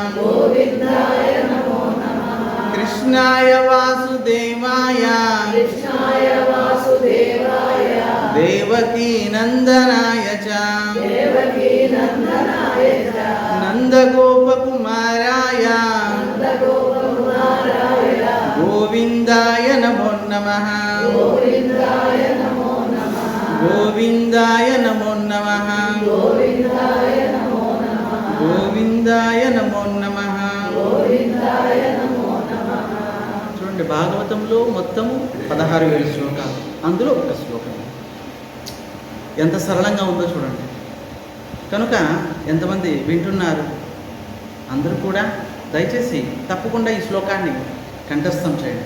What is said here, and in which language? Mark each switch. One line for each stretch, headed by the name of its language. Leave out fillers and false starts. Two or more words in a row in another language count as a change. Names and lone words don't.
Sanskrit: కృష్ణాయ వాసుదేవాయ దేవకీ నందనాయ చ నందగోపకుమారాయ గోవిందాయ నమో నమః. గోవిందాయ నమో నమః. గోవిందాయ నమో నమః.
Telugu: చూడండి, భాగవతంలో మొత్తం 16,000 శ్లోకాలు, అందులో ఒక శ్లోకం ఎంత సరళంగా ఉందో చూడండి. కనుక ఎంతమంది వింటున్నారు? అందరూ కూడా దయచేసి తప్పకుండా ఈ శ్లోకాన్ని కంఠస్థం చేయండి.